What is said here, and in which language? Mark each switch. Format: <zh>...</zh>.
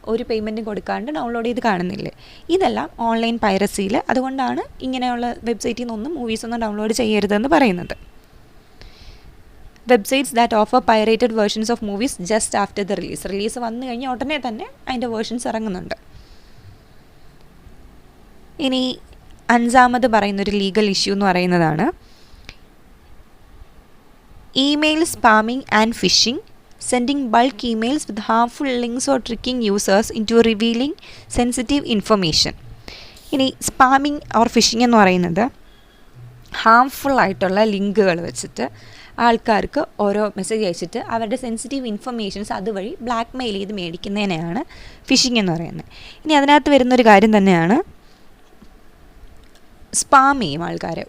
<ml>ഒരു പേയ്മെൻറ്റും കൊടുക്കാണ്ട് ഡൗൺലോഡ് ചെയ്ത് കാണുന്നില്ലേ. ഇതെല്ലാം ഓൺലൈൻ പൈറസിയിൽ. അതുകൊണ്ടാണ് ഇങ്ങനെയുള്ള വെബ്സൈറ്റിൽ നിന്നൊന്നും മൂവീസൊന്നും ഡൗൺലോഡ് ചെയ്യരുതെന്ന് പറയുന്നത്.</ml> <en>websites that offer pirated versions of movies just after the release</en> <ml>വന്നു കഴിഞ്ഞാൽ ഉടനെ തന്നെ അതിൻ്റെ വേർഷൻസ് ഇറങ്ങുന്നുണ്ട്. ഇനി അഞ്ചാമത് പറയുന്നൊരു ലീഗൽ ഇഷ്യൂ എന്ന് പറയുന്നതാണ്</ml> <en>Email spamming and phishing, sending bulk emails with harmful links or tricking users into revealing sensitive information.</en> <ml>ഇനി സ്പാമിങ് ഓർ ഫിഷിംഗ് എന്ന് പറയുന്നത് ഹാംഫുൾ ആയിട്ടുള്ള ലിങ്കുകൾ വെച്ചിട്ട് ആൾക്കാർക്ക് ഓരോ മെസ്സേജ് അയച്ചിട്ട് അവരുടെ സെൻസിറ്റീവ് ഇൻഫർമേഷൻസ് അതുവഴി ബ്ലാക്ക് മെയിൽ ചെയ്ത് മേടിക്കുന്നതിനെയാണ് ഫിഷിംഗ് എന്ന് പറയുന്നത്. ഇനി അതിനകത്ത് വരുന്നൊരു കാര്യം തന്നെയാണ് സ്പാം ചെയ്യും ആൾക്കാർ.</ml>